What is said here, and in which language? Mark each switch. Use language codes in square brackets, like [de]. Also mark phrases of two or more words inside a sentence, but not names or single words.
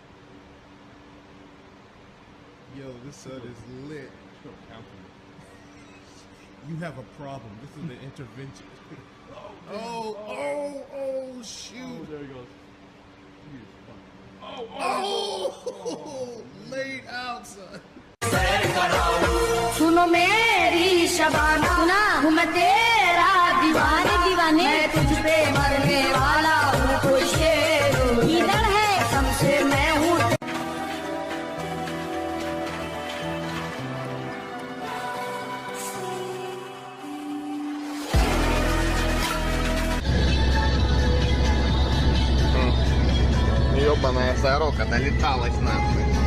[en] Yo, this sun is lit. Let's go counting. You have a problem. This is an intervention. Oh, shoot. Oh, there he goes. Oh, laid out, son. [hi] सुनो मेरी शबाना सुना हूँ मैं तेरा दीवाने दीवाने मैं तुझ पे मरने वाला हूँ कोई शेर इधर है सबसे मैं हूँ [ru] Ёбаная сорока долеталась нахуй.